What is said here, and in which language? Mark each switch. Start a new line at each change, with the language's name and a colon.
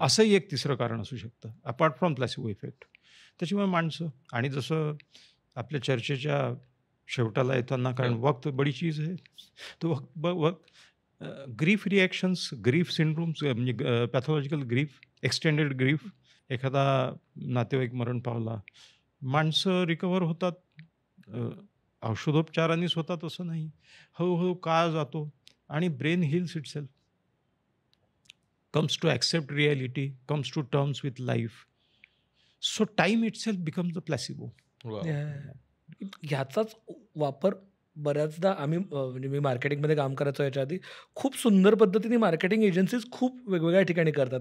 Marathi: असंही एक तिसरं कारण असू शकतं
English: Apart from placebo effect.
Marathi: त्याच्यामुळे माणसं, आणि जसं आपल्या चर्चेच्या शेवटाला येताना, कारण
Hindi: वक्त बडी चीज
Marathi: आहे, तो वक्त ग्रीफ रिॲक्शन्स, ग्रीफ सिंड्रोम्स म्हणजे पॅथॉलॉजिकल ग्रीफ, एक्सटेंडेड ग्रीफ, एखादा नातेवाईक मरण पावला, माणसं रिकवर होतात. औषधोपचारांनीच होतात असं नाही. हळूहळू काळ जातो आणि
English: Brain heals itself, comes to accept reality, comes to terms with life. So time itself becomes the placebo.
Marathi: वा. ह्याचाच वापर बऱ्याचदा आम्ही म्हणजे मी मार्केटिंगमध्ये काम करायचो याच्या आधी, खूप सुंदर पद्धतीने मार्केटिंग एजन्सीज खूप वेगवेगळ्या ठिकाणी करतात.